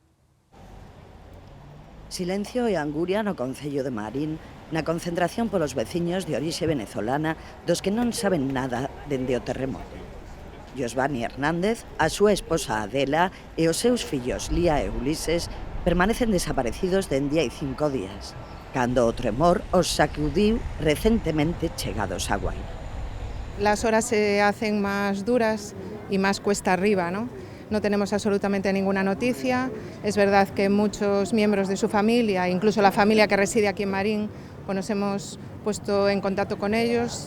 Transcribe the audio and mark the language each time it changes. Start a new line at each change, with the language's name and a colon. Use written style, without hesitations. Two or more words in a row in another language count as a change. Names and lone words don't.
Galician: Silencio e anguria no concello de Marín, na concentración polos veciños de orixe venezolana dos que non saben nada dende o terremoto. Josvani Hernández, a súa esposa Adela e os seus fillos Lía e Ulises permanecen desaparecidos dende hai 5 días, cando o tremor os sacudiu recentemente chegados a Guaira.
Spanish: Las horas se hacen más duras y más cuesta arriba, ¿no? No tenemos absolutamente ninguna noticia. Es verdad que muchos miembros de su familia, incluso la familia que reside aquí en Marín, pues nos hemos puesto en contacto con ellos.